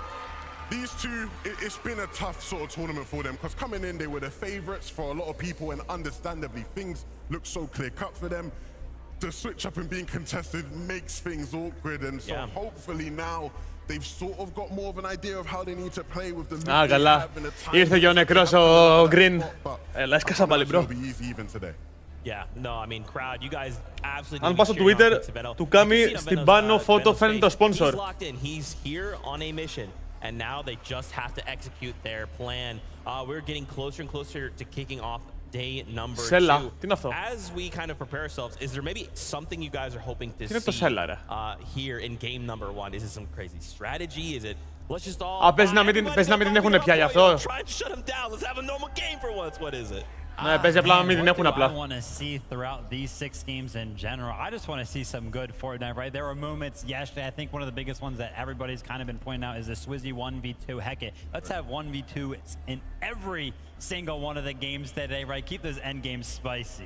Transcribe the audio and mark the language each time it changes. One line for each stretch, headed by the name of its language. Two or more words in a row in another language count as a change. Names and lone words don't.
English: These two, it's been a tough sort of tournament for them because coming in, they were the favorites for a lot of people, and understandably, things look so clear-cut for them. The switch up and being contested makes things awkward, and so hopefully now they've sort of got more of an idea of how they need to play with the loot they have and the time.
Greek: Ήρθε και ο νεκρός ο Green. Έλα, έσκασα πάλι, bro.
English: Yeah, no, I mean, crowd, you guys absolutely.
Greek: Αν πας στο Twitter, του κάνει στην πάνω φώτο φαίνεται το sponsor.
English: He's locked in. He's here on a mission. And now they just have to execute their plan. We're getting closer and closer to kicking off day number 2. As we kind of prepare ourselves, is there maybe something you guys are hoping to see here in game number 1? Is it some crazy strategy? Is it let's just all
Greek: πες να μην την έχουν πια γι' αυτό.
English: try and shut them down. Let's have a normal game for once. What is it?
Greek: Ναι, παίζει απλά να μην την έχουν απλά.
English: I want to see throughout these 6 games in general. I just want to see some good Fortnite, right? There were moments yesterday. I think one of the biggest ones that everybody's kind of been pointing out is the Swizzy 1v2. Heck it, let's have 1v2 in every single one of the games today, right? Keep those end games spicy.